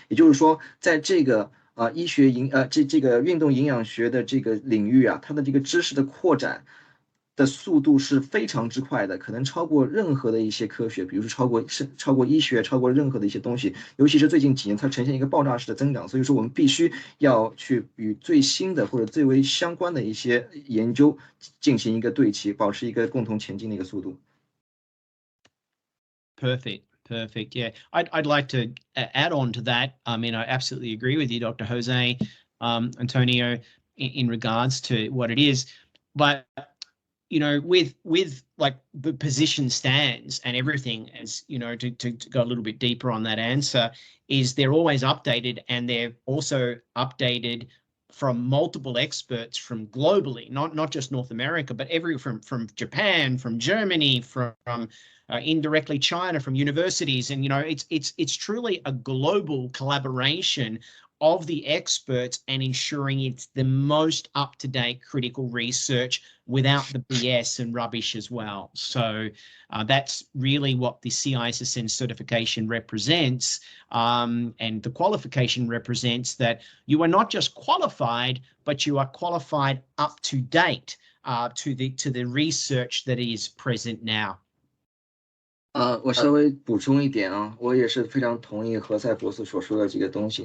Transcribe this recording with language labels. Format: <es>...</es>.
<zh>也就是说，在这个这个运动营养学的这个领域啊，它的这个知识的扩展的速度是非常之快的，可能超过任何的一些科学，比如说超过医学，超过任何的一些东西。尤其是最近几年，它呈现一个爆炸式的增长。所以说，我们必须要去与最新的或者最为相关的一些研究进行一个对齐，保持一个共同前进的一个速度。</zh> <en>Perfect. Yeah, I'd like to add on to that. I mean, I absolutely agree with you, Dr. Jose, Antonio, in regards to what it is, but with like the position stands and everything, as to go a little bit deeper on that answer, is they're always updated, and they're also updated from multiple experts from globally, not just North America, but from Japan, from Germany, from indirectly China, from universities, and it's truly a global collaboration of the experts and ensuring it's the most up-to-date critical research without the BS and rubbish as well. So that's really what the CISSN certification represents, and the qualification represents that you are not just qualified, but you are qualified up to date to the research that is present now.</en> <zh>我稍微补充一点啊，我也是非常同意何塞博士所说的这个东西。</zh>